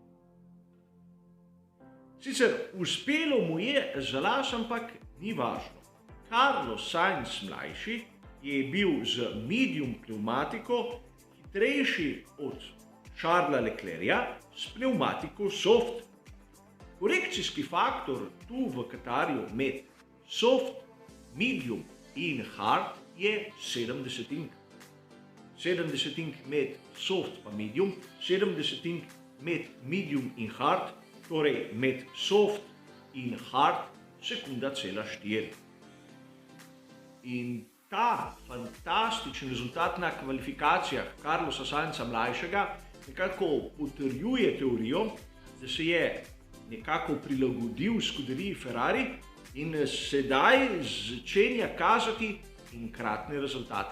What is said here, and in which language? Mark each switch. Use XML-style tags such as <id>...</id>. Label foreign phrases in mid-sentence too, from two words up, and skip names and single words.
<sl>Sicer uspelo mu je za las, ampak ni važno. Carlos Sainz mlajši je bil z medium pnevmatiko hitrejši od Charlesa Leclerca s pnevmatiko soft. Korekcijski faktor tu v Katarju med soft, medium in hard je 7 desetink. 7 desetink med soft pa medium, 7 desetink med medium in hard, torej med soft in hard sekunda cela 4. In ta fantastičen rezultat na kvalifikacijah Carlosa Sainza mlajšega nekako potrjuje teorijo, da se je nekako prilagodil skuderiji Ferrari in sedaj začenja kazati enkratne rezultate.</sl>